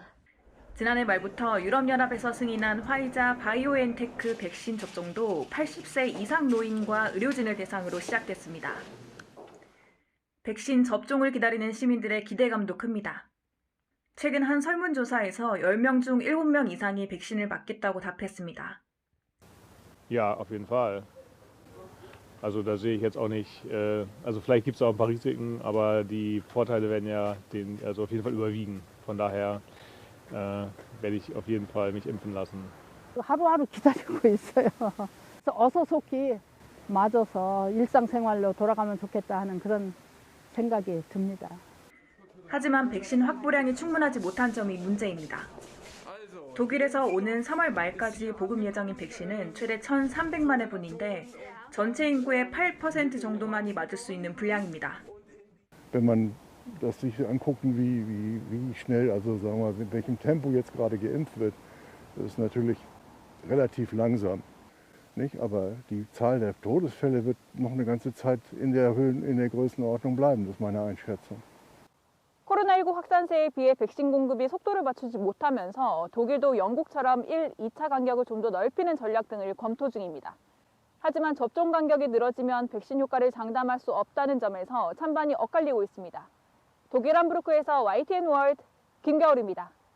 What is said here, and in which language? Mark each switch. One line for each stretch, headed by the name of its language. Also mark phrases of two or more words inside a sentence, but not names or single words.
Korean: 지난해 말부터 유럽연합에서 승인한 화이자 바이오엔테크 백신 접종도 80세 이상 노인과 의료진을 대상으로 시작됐습니다. 백신 접종을 기다리는 시민들의 기대감도 큽니다. 최근 한 설문조사에서 10명 중 7명 이상이 백신을 맞겠다고 답했습니다.
German: Ja, auf jeden Fall. Also da sehe ich jetzt auch nicht, also vielleicht gibt es auch ein paar Risiken, aber die Vorteile werden ja also auf jeden Fall überwiegen. Von daher werde ich auf jeden Fall mich impfen lassen.
Korean: 하루하루 기다리고 있어요. 그래서 어서 속히 맞아서 일상생활로 돌아가면 좋겠다 하는 그런 생각이 듭니다. 하지만 백신 확보량이 충분하지 못한 점이 문제입니다. 독일에서 오는 3월 말까지 보급 예정인 백신은 최대 1,300만 회분인데 전체 인구의 8% 정도만이 맞을 수 있는 분량입니다.
German: Wenn man dass sich angucken, wie schnell, also sagen wir, in welchem Tempo jetzt gerade geimpft wird. Das ist natürlich relativ langsam. Nicht? Aber die Zahl der Todesfälle wird noch eine ganze Zeit in der Größenordnung bleiben, das ist meine Einschätzung.
Korean: 코로나19 확산세에 비해 백신 공급이 속도를 맞추지 못하면서 독일도 영국처럼 1, 2차 간격을 좀 더 넓히는 전략 등을 검토 중입니다. 하지만 접종 간격이 늘어지면 백신 효과를 장담할 수 없다는 점에서 찬반이 엇갈리고 있습니다. 독일 함부르크에서 YTN 월드 김겨울입니다.